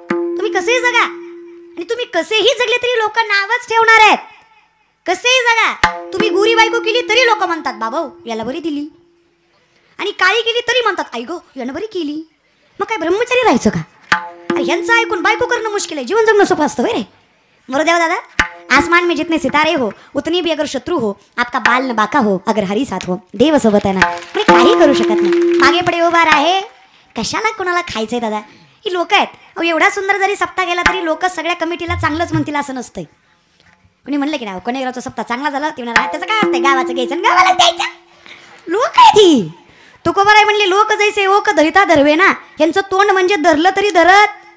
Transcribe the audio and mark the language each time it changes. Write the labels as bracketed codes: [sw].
[mr] तुम्ही कसेही जगा आणि तुम्ही कसेही जगले तरी लोक नावच ठेवणार आहेत. कसेही जगा. तुम्ही गोरी बायको केली तरी लोक म्हणतात बाबा याला बरी दिली, आणि काळी केली तरी म्हणतात आई गो यानं बरी केली. मग काय ब्रह्मचारी राहायचं का? यांचं ऐकून बायको करणं मुश्किल आहे. जीवन जगणं सोपं असतं रे. [hi] मरुदेव दादा, आसमान में जितने सितारे हो उतनी भी अगर शत्रु हो, आपका बाल न बाका हो अगर हरी साथ हो, [mr] देव सोबत आहे ना. मी काही करू शकत नाही. मागे पुढे उभा आहे. कशाला कोणाला खायचंय दादा? ही लोक आहेत. अहो एवढा सुंदर जरी सप्ताह गेला तरी लोक सगळ्या कमिटीला चांगलंच म्हणतील असं नसतंय. कोणी म्हणलं की नाही कोणेगावचा सप्ताह चांगला झाला ते म्हणा त्याचं काय असतंय, गावाचं घ्यायचं गावालाच द्यायचं. लोक आहे ती. तुकोबाराय म्हणले लोक जैसे ओक धरिता धरवे ना. यांचं तोंड म्हणजे धरलं तरी धरत.